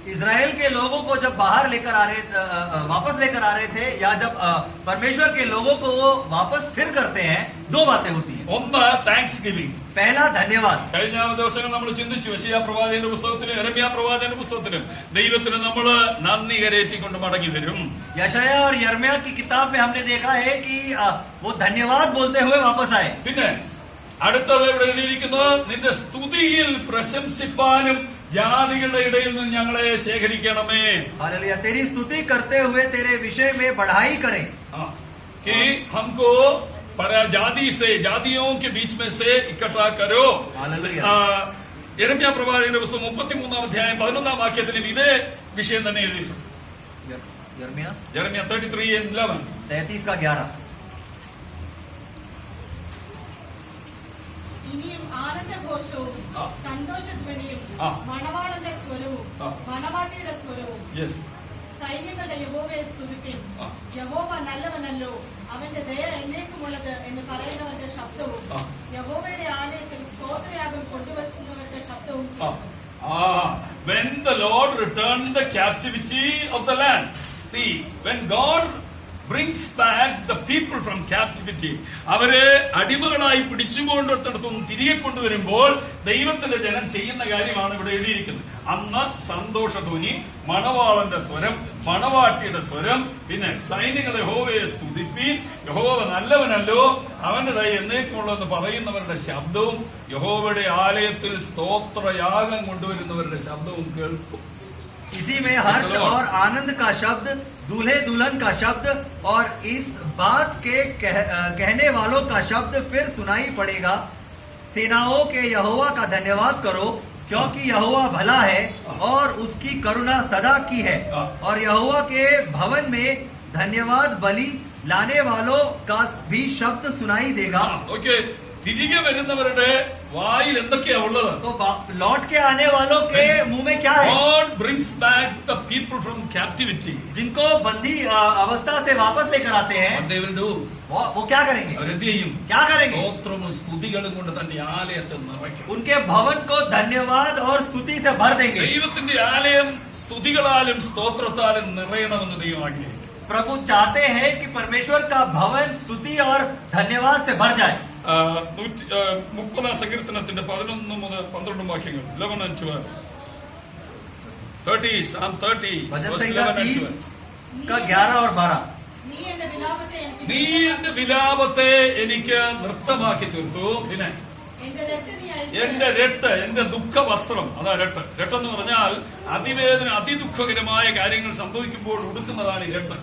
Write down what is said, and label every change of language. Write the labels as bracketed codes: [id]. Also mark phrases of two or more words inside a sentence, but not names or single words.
[hi] इजराइल के लोगों को जब बाहर लेकर आ रहे वापस लेकर आ रहे थे, या जब परमेश्वर के लोगों को वो वापस फिर करते हैं, दो बातें होती हैं। [ml] ഒന്ന് [en] thanks giving. [hi] पहला धन्यवाद. [ml] കഴിഞ്ഞ ദിവസങ്ങൾ നമ്മൾ ചിന്തിച്ചു യെശയ്യാ പ്രവാചകന്റെ പുസ്തകത്തിലും യെരമ്യാ പ്രവാചകന്റെ പുസ്തകത്തിലും ദൈവത്തിന് നമ്മൾ നന്ദി കരേറ്റിക്കൊണ്ട് മടങ്ങി വരും. [hi] यशाया और यिर्मयाह की किताब में हमने देखा है कि वो धन्यवाद बोलते हुए वापस आए. [ml] പിന്നെ അടുത്തത് ഇവിടെ എഴുതിയിരിക്കുന്നു, നിന്റെ സ്തുതിയിൽ പ്രശംസിപ്പാനും ജാതികളുടെ ഇടയിൽ നിന്ന് ഞങ്ങളെ ശേഖരിക്കണമേ. [hi] हालेलुया. तेरी स्तुति करते हुए तेरे विषय में बढ़ाई करें. कि हमको जाति से जातियों के बीच में से इकट्ठा करो. हालेलुया. [ml] യെരമ്യാ പ്രവാചകന്റെ പുസ്തകം 33 അധ്യായം 11 വാക്യത്തിലും ഇതേ വിഷയം തന്നെ എഴുതിയിട്ടുണ്ട്. [hi] यिर्मयाह [ml] യെരമ്യാ 33:11. 33:11. ഇനിയും ആനന്ദഘോഷവും ആ. സന്തോഷധ്വനിയും ആ. മണവാളന്റെ സ്വരവും ആ. മണവാട്ടിയുടെ സ്വരവും യെസ്. സൈന്യങ്ങളുടെ യഹോവയെ സ്തുതിപ്പിൻ. ആ. യഹോവ നല്ലവനല്ലോ, അവന്റെ ദയ എന്നേക്കുമുള്ളത് എന്ന് പറയുന്നവരുടെ ശബ്ദവും ആ. യഹോവയുടെ ആലയത്തിൽ സ്തോത്രയാഗം കൊണ്ടുവരുന്നവരുടെ ശബ്ദവും കേൾക്കും. [en] When the Lord returned the captivity of the land. See, when God brings back the people from captivity, [ml] അവരെ അടിമകളായി പിടിച്ചുകൊണ്ടിടത്തും തിരികെ കൊണ്ടുവരുമ്പോൾ ദൈവത്തിന്റെ ജനം ചെയ്യുന്ന കാര്യമാണ് ഇവിടെ എഴുതിയിരിക്കുന്നത്. അന്ന് സന്തോഷധ്വനി, മണവാളന്റെ സ്വരം, മണവാട്ടിയുടെ സ്വരം, പിന്നെ സൈനിക യഹോവയെ സ്തുതിപ്പീൻ, യഹോവ നല്ലവനല്ലോ, അവന്റെ ദയ എന്നേക്കുമുള്ളതെന്ന് പറയുന്നവരുടെ ശബ്ദവും യഹോവയുടെ ആലയത്തിൽ സ്തോത്രയാഗം കൊണ്ടുവരുന്നവരുടെ ശബ്ദവും കേൾക്കും. [hi] इसी में हर्ष और आनंद का शब्द, दूल्हे दुल्हन का शब्द और इस बात के कहने वालों का शब्द फिर सुनाई पड़ेगा, सेनाओं के यहोवा का धन्यवाद करो, क्योंकि यहोवा भला है और उसकी करुणा सदा की है. और यहोवा के भवन में धन्यवाद बलि लाने वालों का भी शब्द सुनाई देगा. [ml] ഓക്കെ, തിരികെ വരുന്നവരുടെ വായിൽ എന്തൊക്കെയാ ഉള്ളത്? [hi] तो लौट के आने वालों के मुंह में क्या है? [en] God brings back the people from captivity. [hi] जिनको बंदी अवस्था से वापस लेकर आते हैं, [en] What they will do? [hi] वो क्या करेंगे? [ml] അവരെന്ത് ചെയ്യും? [hi] क्या करेंगे? [ml] സ്തോത്രവും സ്തുതികളും കൊണ്ട് തന്റെ ആലയത്തെ നിറയ്ക്കും. [hi] उनके भवन को धन्यवाद और स्तुति से भर देंगे. [ml] ദൈവത്തിന്റെ ആലയം സ്തുതികളാലും സ്തോത്രത്താലും നിറയണമെന്ന് ദൈവം ആഗ്രഹിക്കുന്നു. [hi] प्रभु चाहते हैं कि परमेश्वर का भवन स्तुति और धन्यवाद से भर जाए. [ml] 30 സങ്കീർത്തനത്തിന്റെ 11 മുതൽ 12 വാക്യങ്ങൾ, 11 and 12. [en] 30, Psalm 30, [hi] भजन [en] verse [hi] संहिता [en] 11 and 30 12. [hi] का 11 और 12. [ml] നീ എന്റെ വിലാപത്തെ എനിക്ക് നീ എന്റെ വിലാപത്തെ എനിക്ക് നൃത്തമാക്കി തീർത്തു. പിന്നെ എന്റെ രക്തം നീ അഴിച്ച് എന്റെ രട്ട്, എന്റെ ദുഃഖ വസ്ത്രം, അതാ രട്ട്. രട്ടെന്ന് പറഞ്ഞാൽ അതിവേദന, അതിദുഃഖകരമായ കാര്യങ്ങൾ സംഭവിക്കുമ്പോൾ ഉടുക്കുന്നതാണ് ഈ രട്ട്.